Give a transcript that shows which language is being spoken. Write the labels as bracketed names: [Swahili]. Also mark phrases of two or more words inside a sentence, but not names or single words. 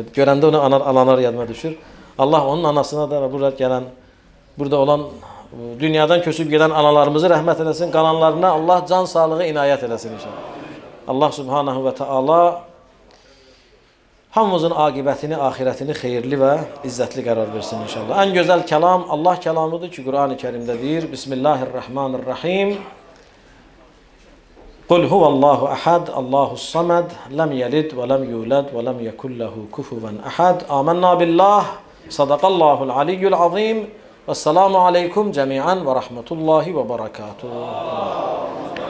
[Azerbaijani] Görəndə onu analar yadıma düşür. Allah onun anasına da və burada olan, dünyadan köçüb gedən analarımızı rəhmət eləsin. Qalanlarına Allah can sağlığı inayət eləsin inşallah. [Arabic] الله سبحانه وتعالى [Azerbaijani] hamımızın aqibətini, ahirətini xeyirli və izzətli qərar versin inşallah. Ən gözəl kəlam Allah kəlamıdır ki, Qur'an-ı Kərimdə deyir. [Arabic] Bismillahirrahmanirrahim. قل هو الله أحد الله الصمد لم يلد ولم يولد ولم يكن له كفوا أحد. آمنا بالله صدق الله العلي العظيم. والسلام عليكم جميعا ورحمة الله وبركاته.